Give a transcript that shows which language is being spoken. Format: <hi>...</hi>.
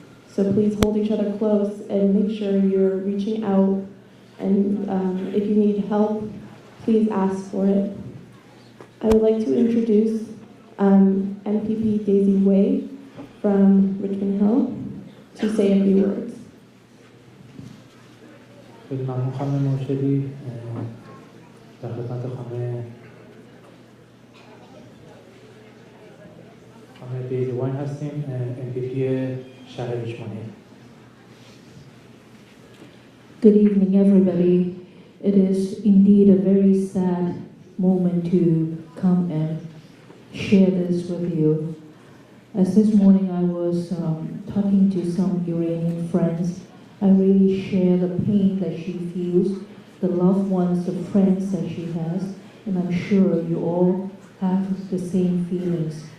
<en>So please hold each other close and make sure you're reaching out, and if you need help, please ask for it. I would like to introduce MPP Daisy Way from Richmond Hill to say a few words.</en> <fa>خیلی ممنون خانم مرشدی. در خدمت خانم دیزی واین هستیم، MPP شهر ریچموند.</fa> <en>Good evening, everybody. It is indeed a very sad moment to come and share this with you. As this morning I was talking to some Iranian friends, I really share the pain that she feels, the loved ones, the friends that she has, and I'm sure you all have the same feelings.</en>